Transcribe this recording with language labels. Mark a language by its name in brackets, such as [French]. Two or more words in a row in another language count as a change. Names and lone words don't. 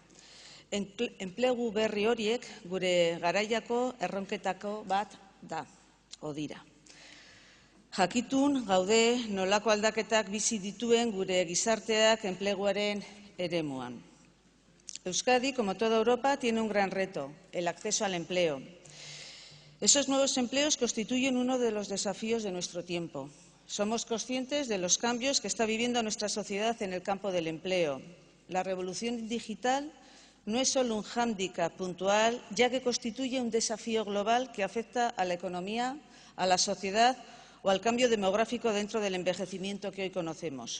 [Basque] Enplegu berri horiek gure garaiako erronketako bat da, dira. Jakitun gaude nolako aldaketak bizi dituen gure gizarteak enpleguaren eremuan. [Spanish] Euskadi, como toda Europa, tiene un gran reto, el acceso al empleo. Esos nuevos empleos constituyen uno de los desafíos de nuestro tiempo. Somos conscientes de los cambios que está viviendo nuestra sociedad en el campo del empleo. La revolución digital no es solo un hándicap puntual, ya que constituye un desafío global que afecta a la economía, a la sociedad o al cambio demográfico dentro del envejecimiento que hoy conocemos.